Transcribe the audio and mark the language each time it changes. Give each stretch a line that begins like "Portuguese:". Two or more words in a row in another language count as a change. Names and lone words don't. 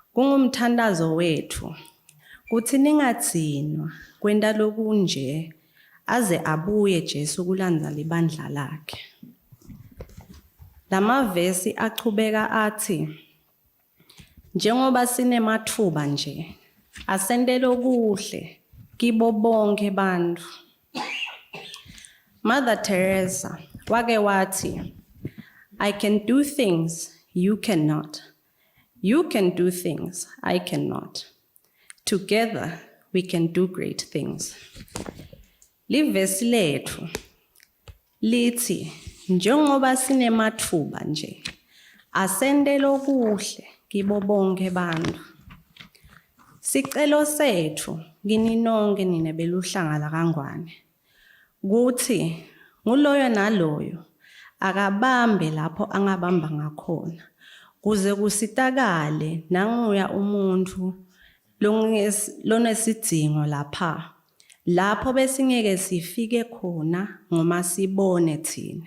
Swati: Kungumthandazo wethu kuthi ningatsinwa kwendalo kunje aze abuye Jesu kulandza libandla lakhe. Lamavesi achubeka athi, njengoba sinemathuba nje, asendele okuhle kibo bonke bantu.
English: Mother Teresa
Swati: wake wathi,
English: I can do things you cannot. You can do things I cannot. Together we can do great things.
Swati: Livesi lethu lithi, njengoba sinemathuba nje, asendele okuhle kibo bonke bantu. Sicelo sethu kini nonke nina beluhlanga lakangwane kuthi nguloyo naloyo akabambe lapho angabamba ngakhona kuze kusitakale nanguya umuntu lonesidingo lapho besingeke sifike khona ngoma sibone thina.